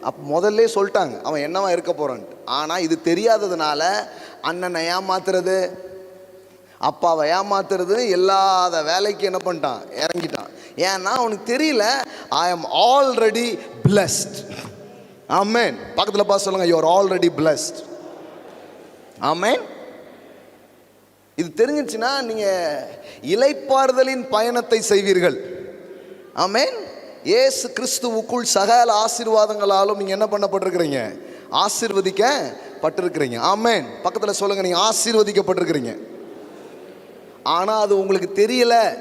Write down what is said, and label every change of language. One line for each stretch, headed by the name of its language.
Tamil: அப்போ முதல்ல சொல்லிட்டாங்க அவன் என்னவா இருக்க போறான்ட்டு. ஆனால் இது தெரியாததுனால அண்ணனை ஏமாத்துறது, அப்பாவை ஏமாத்துறது, எல்லாத வேலைக்கு என்ன பண்ணிட்டான், இறங்கிட்டான். ஏன்னா அவனுக்கு தெரியல,
English: I am already blessed.
Tamil: ஆமென். பக்கத்தில் பார்த்து சொல்லுங்க,
English: you are already blessed.
Tamil: ஆமென். இது தெரிஞ்சிச்சுன்னா நீங்க இளைப்பாறுதலின் பயணத்தை செய்வீர்கள். ஆமென். இயேசு கிறிஸ்துவுக்குள் சகல ஆசீர்வாதங்களாலும் நீங்க என்ன பண்ணப்பட்டிருக்கிறீங்க, ஆசீர்வதிக்கப்பட்டிருக்கிறீங்க. ஆமென். பக்கத்தில் சொல்லுங்க, நீங்க ஆசீர்வதிக்கப்பட்டிருக்கிறீங்க. ஆனா அது உங்களுக்கு தெரியல.